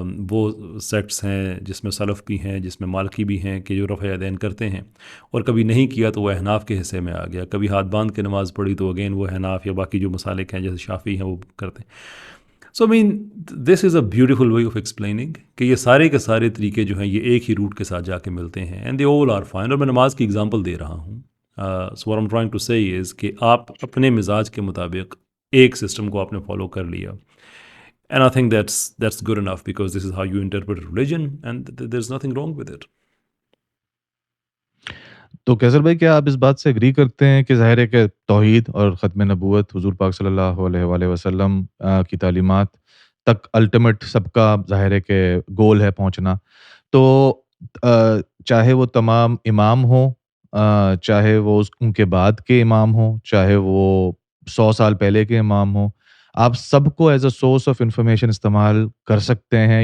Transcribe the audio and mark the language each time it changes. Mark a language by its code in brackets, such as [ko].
[ur] وہ سیکٹس ہیں جس میں سلف بھی ہیں، جس میں مالکی بھی ہیں، کہ جو رفع یدین کرتے ہیں، اور کبھی نہیں کیا تو وہ احناف کے حصے میں آ گیا، کبھی ہاتھ باندھ کے نماز پڑھی تو اگین وہ احناف یا باقی جو مسالک ہیں جیسے شافعی ہیں وہ کرتے ہیں. [en] so this is a beautiful way of explaining [ur] کہ یہ سارے کے سارے طریقے جو ہیں یہ ایک ہی روٹ کے ساتھ جا کے ملتے ہیں، [en] And they all are fine. [ur] اور میں نماز کی اگزامپل دے رہا ہوں. [en] so what I'm trying to say is [ur] کہ آپ اپنے مزاج کے مطابق ایک سسٹم کو آپ نے فالو کر لیا، [en] And I think that's good enough because this is how you interpret religion and there's nothing wrong with it. [ur] تو کیسر بھائی، کیا آپ اس بات سے اگری کرتے ہیں کہ ظاہر ہے کہ توحید اور ختم نبوت حضور پاک صلی اللہ علیہ وآلہ وسلم کی تعلیمات تک الٹیمیٹ سب کا ظاہر ہے کہ گول ہے پہنچنا؟ تو چاہے وہ تمام امام ہوں، چاہے وہ ان کے بعد کے امام ہوں، چاہے وہ 100 سال پہلے کے امام ہوں، آپ سب کو [en] as a source of information [ur] استعمال کر سکتے ہیں.